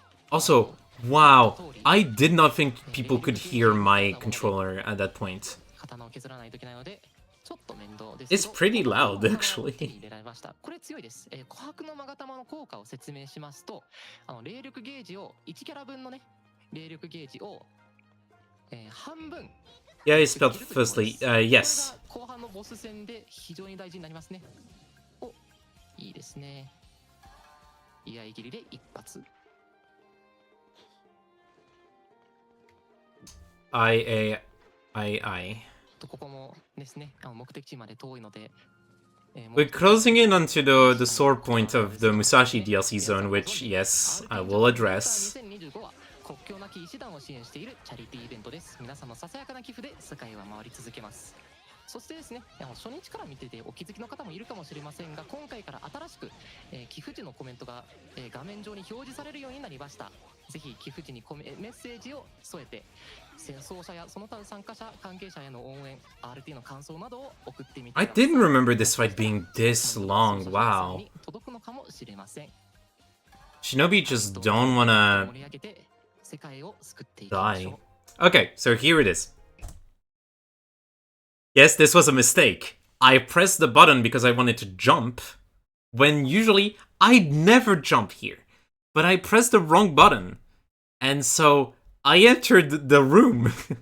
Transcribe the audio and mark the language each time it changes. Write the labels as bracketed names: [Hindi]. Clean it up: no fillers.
[English] Also, wow, I did not think people could hear my controller at that point. [Japanese] 刀を削らないといけないのでちょっと面倒です。 [English] It's pretty loud, actually. [Japanese] 入れられました。これ強いです。琥珀の勾玉の効果を説明しますと、霊力ゲージを1キャラ分のね霊力ゲージを、半分 [English] Yeah, he spelled firstly. Yes. [Japanese] 後半のボス戦で非常に大事になりますね。お、いいですね。居合切りで一発。 I. ここもですね、目的地まで遠いので。 [English] We're closing in onto the sore point of the Musashi DLC zone, which, yes, I will address. [Japanese] 2025は国境なき医師団を支援しているチャリティーイベントです。皆さんのささやかな寄付で世界は回り続けます。そしてですね、初日から見ててお気づきの方もいるかもしれませんが、今回から新しく、寄付時のコメントが、画面上に表示されるようになりました。ぜひ寄付時にメッセージを添えて、戦争者やその他参加者関係者への応援、RT の感想などを送ってみてください。 [English] I didn't remember this fight being this long. Wow. [Japanese] 届くのかもしれません。 [English] Shinobi just don't wanna [Japanese] 盛り上げて世界を救っていきましょ [English] die. [Japanese] う。 [English] Okay, so here it is. Yes, this was a mistake. I pressed the button because I wanted to jump, when usually I'd never jump here. But I pressed the wrong button, and so I entered the room.